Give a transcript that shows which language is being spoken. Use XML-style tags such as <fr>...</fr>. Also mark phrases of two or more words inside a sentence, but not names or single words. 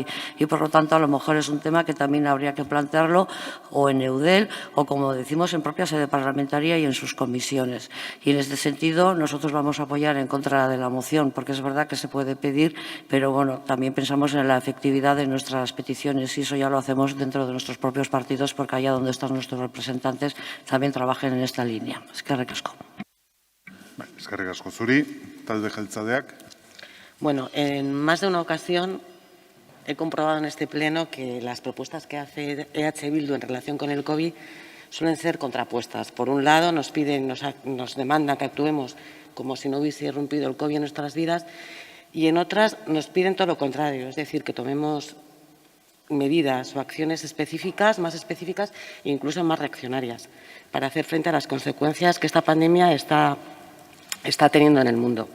<es>Y, por lo tanto, a lo mejor es un tema que también habría que plantearlo o en EUDEL o, como decimos, en propia sede parlamentaria y en sus comisiones. Y, en este sentido, nosotros vamos a apoyar en contra de la moción, porque es verdad que se puede pedir, pero bueno, también pensamos en la efectividad de nuestras peticiones y eso ya lo hacemos dentro de nuestros propios partidos, porque allá donde están nuestros representantes también trabajen en esta línea.</es> <eu>Eskerrik asko. Eskerrik asko zuri, talde jeltzaleak.</eu> <es>Bueno, en más de una ocasión he comprobado en este pleno que las propuestas que hace EH Bildu en relación con el COVID suelen ser contrapuestas. Por un lado, nos demanda que actuemos como si no hubiese irrumpido el COVID en nuestras vidas, y en otras nos piden todo lo contrario, es decir, que tomemos medidas o acciones específicas, más específicas e incluso más reaccionarias para hacer frente a las consecuencias que esta pandemia está teniendo en el mundo.</es>